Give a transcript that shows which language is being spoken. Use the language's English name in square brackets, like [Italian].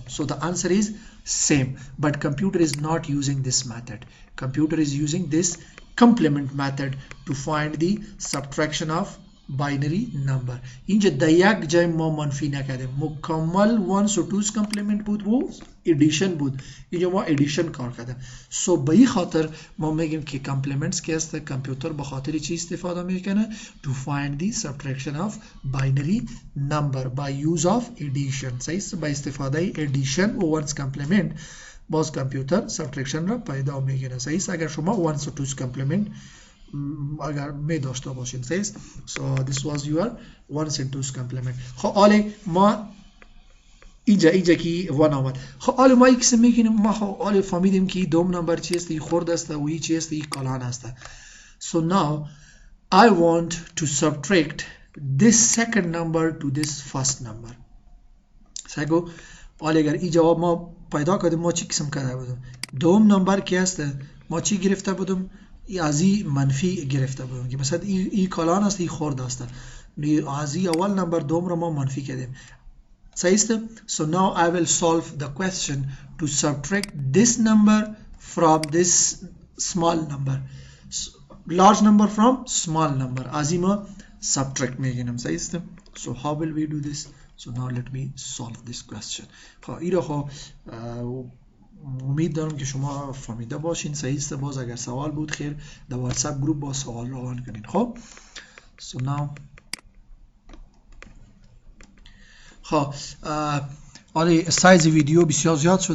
[English] So the answer is same, but computer is not using this method. Computer is using this complement method to find the subtraction of binary number. [Persian] اینجا در یک جای ما منفی نکردیم، مکمل 1 و 2's complement بود و ادیشن بود. اینجا ما ادیشن کار کردیم. سو به این خاطر ما میگیم که کامپلیمنتس که است کامپیوتر به خاطر چی استفاده میکنه؟ [English] to find the subtraction of binary number by use of addition. [Persian] صحیح است؟ با استفاده ادیشن و 1's complement باز کامپیوتر سبترکشن را پیدا میکنه. صحیح است؟ اگر شما 1 و 2's complement اگر می داشته باشین. صحیح است؟ [English] so this was your 1 and 2's complement. [Persian] خب حالا ما اینجا که 1 آمد. خب حالا ما یک قسم میکنیم، ما حالا فهمیدیم که دوم نمبر چی است؟ این خرد است و این چی است؟ این کلان است. [English] so now I want to subtract this second number to this first number. سگو [Persian] حالا اگر این جواب ما پیدا کردیم ما چی قسم کرده بودیم؟ دوم نمبر کی است؟ ما چی گرفته بودیم؟ از این منفی گرفته بودیم که مثلا این کلان است، این خرد است. از این اول نمبر دوم رو ما منفی کردیم. صحیح است؟ [English] So now I will solve the question to subtract this number from this small number. Large number from small number. [Persian] از این ما subtract میگیم. صحیح است؟ [English] So how will we do this? So now let me solve this question. [Persian] خب این رو خب امید دارم که شما فهمیده باشین. صحیح است؟ باز اگر سوال بود خیر در واتساپ گروپ با سوال روان کنین. خب [English] so now [Persian] خب حالا سایز ویدیو بسیار زیاد شد.